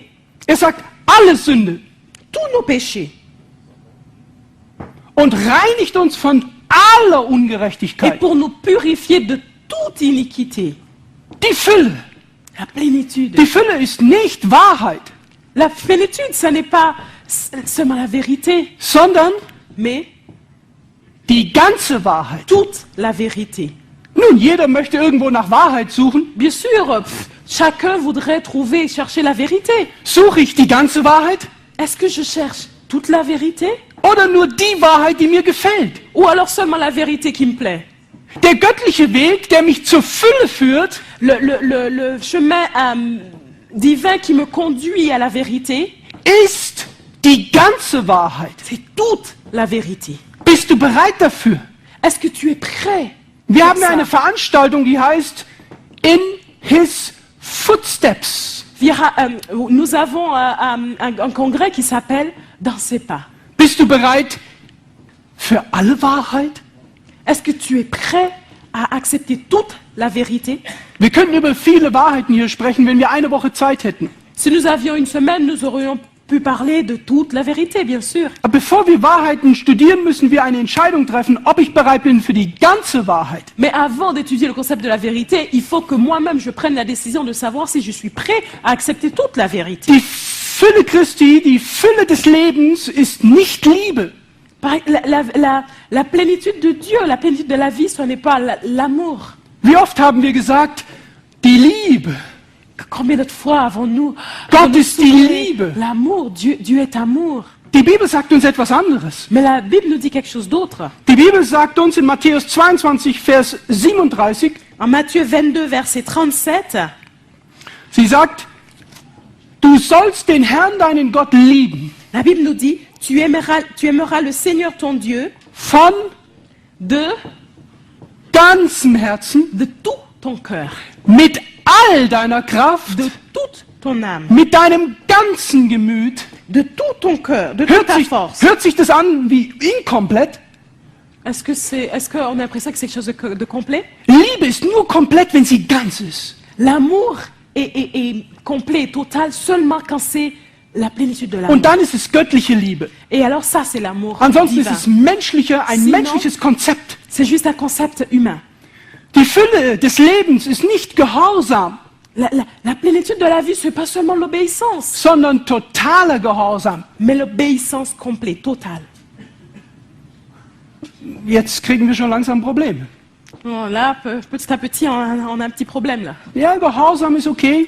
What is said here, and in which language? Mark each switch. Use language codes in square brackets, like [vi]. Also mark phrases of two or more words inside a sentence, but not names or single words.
[de] Er sagt, alle Sünde. [fr] tous nos péchés, [de] Und reinigt uns von aller [fr] et [de] Ungerechtigkeit. [fr] pour nous purifier de toute iniquité. [de] Die Fülle. [fr] La plénitude. [de] Die Fülle ist nicht Wahrheit, [fr] La plénitude, ce n'est pas seulement la vérité, [de] sondern [fr] mais [de] die ganze Wahrheit. [fr] toute la vérité. [de] Nun, jeder möchte irgendwo nach Wahrheit suchen. [fr] Bien sûr, chacun voudrait chercher la vérité. [de] Suche ich die ganze Wahrheit? [fr] Est-ce que je cherche toute la vérité [de] oder nur die Wahrheit, die mir gefällt? [fr] ou alors seulement la vérité qui me plaît? [de] Der göttliche Weg, der mich zur Fülle führt, [fr] Le chemin divin qui me conduit à la vérité, [de] ist die ganze Wahrheit. [fr] c'est toute la vérité. [de] Bist du bereit dafür? [fr] Est-ce que tu es prêt? [de] Wir [fr] pour [de] haben [fr] ça? [de] eine Veranstaltung, die heißt In His Footsteps. [fr] Nous avons un congrès qui s'appelle Dans ses pas. [de] Bist du bereit für alle Wahrheit? [fr] Est-ce que tu es prêt à accepter toute la vérité? [de] Wir könnten über viele Wahrheiten hier sprechen, wenn wir eine Woche Zeit hätten. [fr] Si nous avions une semaine, nous aurions pu parler de toute la vérité, bien sûr. [de] Aber bevor wir Wahrheiten studieren, müssen wir eine Entscheidung treffen, ob ich bereit bin für die ganze Wahrheit. [fr] Mais avant d'étudier le concept de la vérité, il faut que moi-même je prenne la décision de savoir si je suis prêt à accepter toute la vérité. [de] Die Fülle Christi, die Fülle des Lebens ist nicht Liebe. [fr] La plénitude de Dieu, la plénitude de la vie, ce n'est pas l'amour. [de] Wie oft haben wir gesagt, die Liebe. [fr] Combien d'autres fois avons-nous [de] Gott ist die [fr] souligné [de] Liebe. [fr] l'amour? Dieu est amour. [de] Die Bibel sagt uns etwas anderes. [fr] Mais la Bible nous dit quelque chose d'autre. [de] Die Bibel sagt uns in Matthäus 22, Vers 37, [fr] En Matthieu 22, verset 37, [de] sie sagt, du sollst den Herrn, deinen Gott, lieben. [fr] la Bible nous dit, tu aimeras le Seigneur ton Dieu [de] Von [fr] de [de] ganzem Herzen, [fr] tout ton cœur, [de] mit all deiner Kraft, [fr] de toute ton âme, [de] mit deinem ganzen Gemüt. [fr] de tout ton cœur, de toute ta force. [de] Hört sich das an wie inkomplett? [fr] Est-ce qu'on a l'impression que c'est quelque chose de complet? [de] Liebe ist nur komplett, wenn sie ganz ist. [fr] L'amour est complet et total seulement quand c'est la plénitude de l'amour. [de] Und dann ist es göttliche Liebe. [fr] Et alors ça, c'est l'amour [de] Ansonsten ist [fr] divin. [de] es menschlicher, ein [fr] Sinon- [de] menschliches Konzept. [fr] C'est juste un concept humain. [de] Die Fülle des Lebens ist nicht Gehorsam, [fr] La plénitude de la vie, ce n'est pas seulement l'obéissance, [de] sondern totaler Gehorsam. [fr] mais l'obéissance complète, totale. [de] Jetzt kriegen wir schon langsam Probleme. [fr] Oh, là, petit à petit, on a un petit problème là. [de] Ja, Gehorsam ist okay,